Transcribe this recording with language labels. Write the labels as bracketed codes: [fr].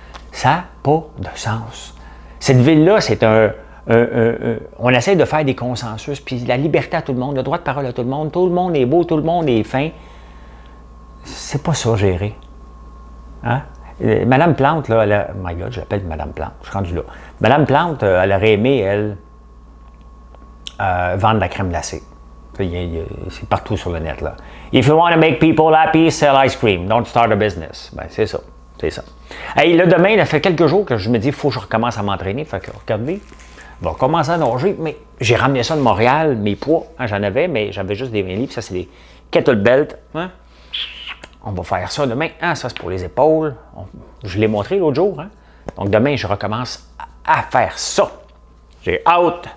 [fr] Ça n'a pas de sens. Cette ville-là, c'est on essaie de faire des consensus, puis la liberté à tout le monde, le droit de parole à tout le monde est beau, tout le monde est fin. C'est pas ça, gérer. Hein? Madame Plante, là, [en] oh my God, [fr] je l'appelle Madame Plante, je suis rendu là. Madame Plante, elle aurait aimé, elle, vendre de la crème glacée. C'est partout sur le net, là. [en] If you want to make people happy, sell ice cream. Don't start a business. [fr] Ben, c'est ça. C'est ça. Hey, là, demain, ça fait quelques jours que je me dis, il faut que je recommence à m'entraîner. Fait que, regardez, je vais commencer à nager, mais j'ai ramené ça de Montréal, mes poids. Hein, j'en avais, mais j'avais juste des 20 livres. Ça, c'est des kettlebells. Hein? On va faire ça demain. Ah, ça, c'est pour les épaules. Je l'ai montré l'autre jour. Hein? Donc, demain, je recommence à faire ça. J'ai hâte.